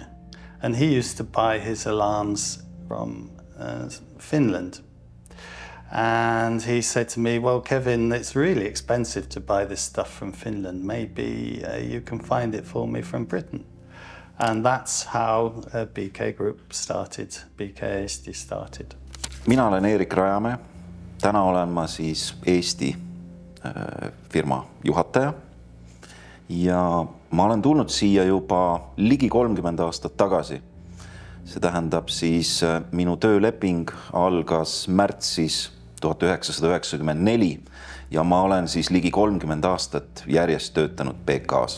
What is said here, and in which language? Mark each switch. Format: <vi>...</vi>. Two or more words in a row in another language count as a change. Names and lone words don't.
<en>And he used to buy his alarms from Finland. And he said to me, well, Kevin, it's really expensive to buy this stuff from Finland. Maybe you can find it for me from Britain. And that's how BK Group started, BK Eesti started.</en> <et>Mina olen Erik Rajamäe. Täna olen ma siis Eesti firma juhataja. Ja ma olen tulnud siia juba ligi 30 aastat tagasi. See tähendab siis minu tööleping algas märtsis 1994 ja ma olen siis ligi 30 aastat järjest töötanud BKs.</et>